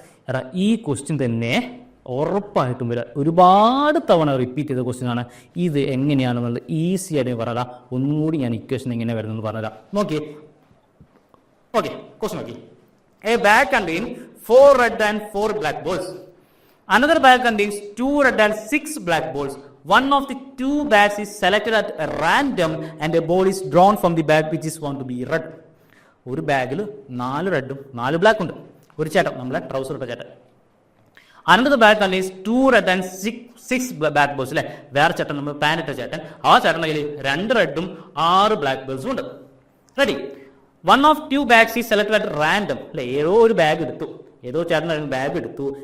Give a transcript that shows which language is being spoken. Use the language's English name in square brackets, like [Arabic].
[Malayalam] എടാ ഈ ക്വസ്റ്റ്യൻ തന്നെ ഉറപ്പായിട്ടും വരിക. ഒരുപാട് തവണ റിപ്പീറ്റ് ചെയ്ത ക്വസ്റ്റ്യൻ ആണ്. ഇത് എങ്ങനെയാണെന്നുള്ളത് ഈസി ആയിട്ട് പറയാം. ഒന്നുകൂടി ഞാൻ ഇക്വേഷൻ എങ്ങനെ വരുന്നത് പറഞ്ഞുതരാം. നോക്കിയേ. ഓക്കെ, ക്വസ്റ്റ്യൻ നോക്കി. [English] A bag contains 4 red and 4 black balls. Another bag contains 2 red and 6 black balls. One of the 2 bags is selected at random and a ball is drawn from the bag which is found to be red. [Malayalam] ഒരു ബാഗിൽ 4 റെഡും 4 ബ്ലാക്കും ഉണ്ട്. ഒരു ചേട്ടൻ, നമ്മളെ trouser ഇട്ട ചേട്ടൻ. [English] Another bag contains 2 red and 6 black balls [Malayalam] അല്ലേ, വേറെ ചേട്ടൻ, നമ്മൾ പാൻറ് ഇട്ട ചേട്ടൻ. ആ ചേട്ടൻ്റെ കയ്യിൽ 2 റെഡും 6 ബ്ലാക്ക് ബോൾസും ഉണ്ട്. Ready. [English] One of 2 bags is selected at random [Malayalam] അല്ലെ, ഏതോ ഒരു ബാഗ് എടുത്തു, ഏതോ ചേട്ടൻ്റെ ബാഗ് എടുത്തു.